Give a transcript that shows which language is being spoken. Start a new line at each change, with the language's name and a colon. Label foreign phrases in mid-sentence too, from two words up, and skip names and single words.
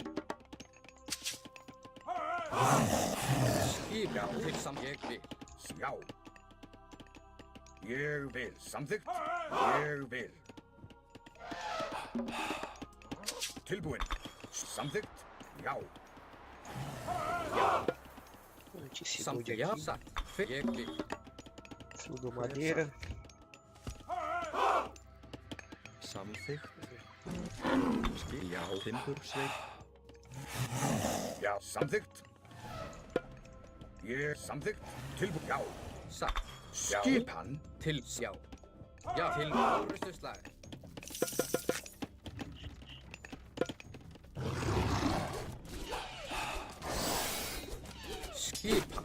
Icelandic: Skipan. Til. Samt. Ég vil. Já. Ég vil. Samþykkt. Ég vil. Tilbúin. Samþykkt. Já.
Portuguese: Antes segundo
Icelandic: Samþykkt. Já.
Portuguese: aqui.
Icelandic: Satt. Hver. Ég vil.
Portuguese: Tudo madeira.
Icelandic: Samþykkt. Já. Timbursveit. Já, samþykkt. Ég samþykkt. Tilbúin. Já. Satt. Skipan. Til. Já. Já. Til. Úrstuslag. Skipan.